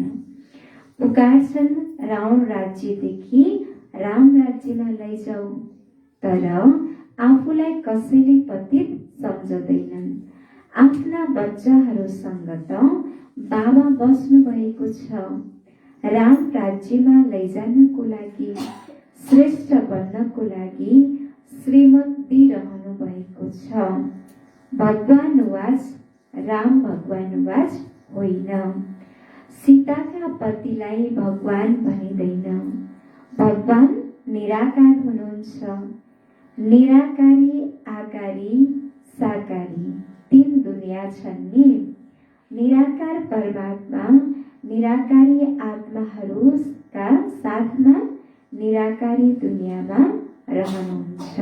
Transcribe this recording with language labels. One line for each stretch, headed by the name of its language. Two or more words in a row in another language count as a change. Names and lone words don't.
Nepali: पुकार्छन् राउँ राज्यदेखि राम राज्यमा लैजाऊ, तर आफूलाई कसैले पतित सम्झँदैनन्। आफ्ना बच्चाहरूसँग त बाबा बस्नु भएको छ। राम राज्यमा लैजानको लागि, श्रेष्ठ बन्नको लागि श्रीमत दिइरहनु भएको छ। भगवानुवाच राम भगवानुवाच होइन। सीताका पतिलाई भगवान भनिँदैन। भगवान निराकार हुनुहुन्छ। निराकारी, आकारी, साकारी तीन दुनिया छन् नि। निराकार परमात्मा निराकारी आत्माहरूका साथमा निराकारी दुनियाँमा रहनुहुन्छ।